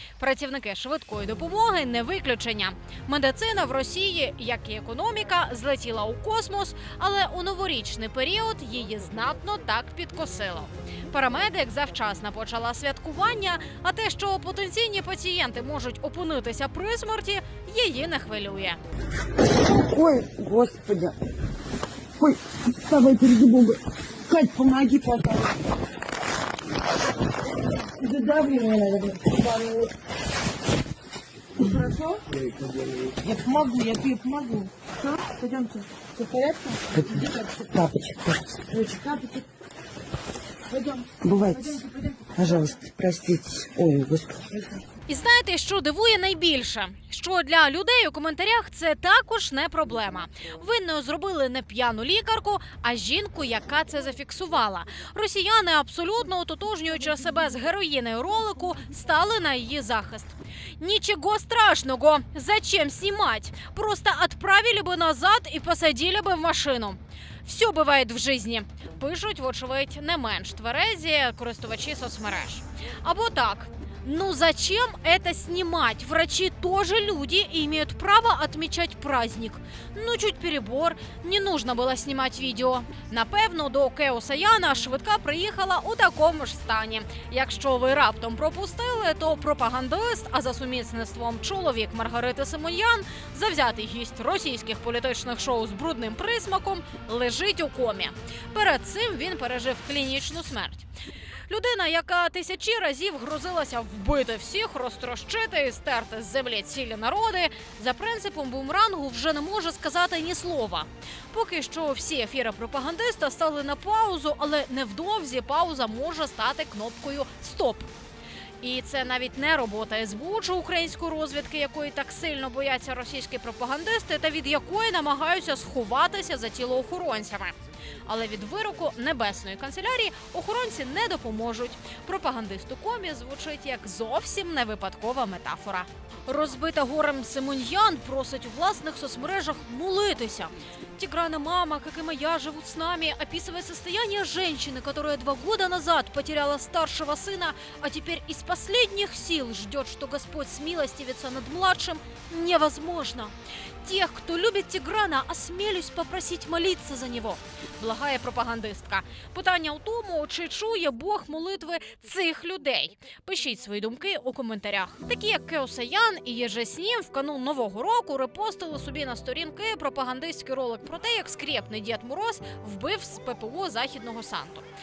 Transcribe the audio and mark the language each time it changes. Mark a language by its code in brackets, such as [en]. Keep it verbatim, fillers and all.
[uk] Працівники швидкої допомоги – не виключення. Медицина в Росії, як і економіка, злетіла у космос, але у новорічний період її знатно так підкосило. Парамедик завчасно почала святкування, а те, що потенційні пацієнти можуть опинитися при смерті, її не хвилює. [ru] Ой, господи. Ой, вставай перед Богом. Кать, помоги, пожалуйста. Задавление надо было. Хорошо? Я помогу, я тебе помогу. Все, пойдемте. Все в порядке? Капочек. Короче, капочек. Пойдем. Бывает. Пойдемте, пойдемте. Пожалуйста, простите. Ой, господи. [uk] І знаєте, що дивує найбільше? Що для людей у коментарях це також не проблема. Винною зробили не п'яну лікарку, а жінку, яка це зафіксувала. Росіяни, абсолютно ототожнюючи себе з героїною ролику, стали на її захист. Нічого страшного, [ru] зачем снимать? Просто отправили бы назад і посадили бы в машину. [uk] Все буває в житті, пишуть, вочевидь, не менш тверезі користувачі соцмереж. Або так. [ru] Ну зачем это снимать? Врачи тоже люди и имеют право отмечать праздник. Ну чуть перебор, не нужно было снимать видео. [uk] Напевно, до Кео Саяна швидка приїхала у такому ж стані. Якщо ви раптом пропустили, то пропагандист, а за сумісництвом чоловік Маргарити Симоньян, завзятий гість російських політичних шоу з брудним присмаком, лежить у комі. Перед цим він пережив клінічну смерть. Людина, яка тисячі разів грозилася вбити всіх, розтрощити і стерти з землі цілі народи, за принципом бумерангу вже не може сказати ні слова. Поки що всі ефіри пропагандиста стали на паузу, але невдовзі пауза може стати кнопкою «Стоп». І це навіть не робота ес бе у чи української розвідки, якої так сильно бояться російські пропагандисти та від якої намагаються сховатися за тілоохоронцями. Але від вироку небесної канцелярії охоронці не допоможуть. Пропагандисту комі звучить як зовсім не випадкова метафора. Розбита горем Симоньян просить у власних соцмережах молитися. [ru] Тиграна мама, как и моя, живут с нами, описывая состояние женщины, которая два года назад потеряла старшего сына, а теперь из последних сил ждет, что Господь смилостивится над младшим, невозможно. Тех, кто любит Тиграна, осмелюсь попросить молиться за него, [uk] благає пропагандистка. Питання у тому, чи чує Бог молитви цих людей? Пишіть свої думки у коментарях. Такі, як Кео Саян і Єжеснім, в канун Нового року репостили собі на сторінки пропагандистський ролик про те, як скрєпний Дід Мороз вбив з пе пе о Західного Санту.